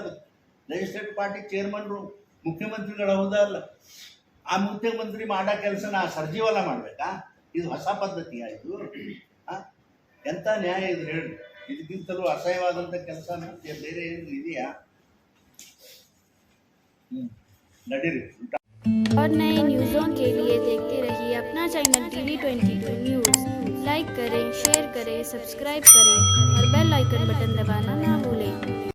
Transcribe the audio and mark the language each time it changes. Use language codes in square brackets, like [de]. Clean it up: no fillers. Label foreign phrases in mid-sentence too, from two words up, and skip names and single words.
[kn] ಅದು [en] legislative party [kn] ಚೇರ್ಮನ್ರು ಮುಖ್ಯಮಂತ್ರಿಗಳು ಹೌದಾ ಅಲ್ಲ? ಆ ಮುಖ್ಯಮಂತ್ರಿ ಮಾಡೋ ಕೆಲಸನ ಸರ್ಜಿವಲ ಮಾಡಬೇಕಾ? ಇದು ಹೊಸ ಪದ್ಧತಿ ಆಯಿತು. ಎಂಥ ನ್ಯಾಯ ಇದು ಹೇಳಿ? ಇದಕ್ಕಿಂತಲೂ ಅಸಹ್ಯವಾದಂಥ ಕೆಲಸ ಬೇರೆ ಏನು ಇದೆಯಾ? ನಡೀರಿ. [hi] और नए न्यूज़ों के लिए देखते रहिए अपना चैनल TV22 न्यूज़। लाइक करें, शेयर करें, सब्सक्राइब करें और [en] bell icon button [hi] दबाना ना भूलें।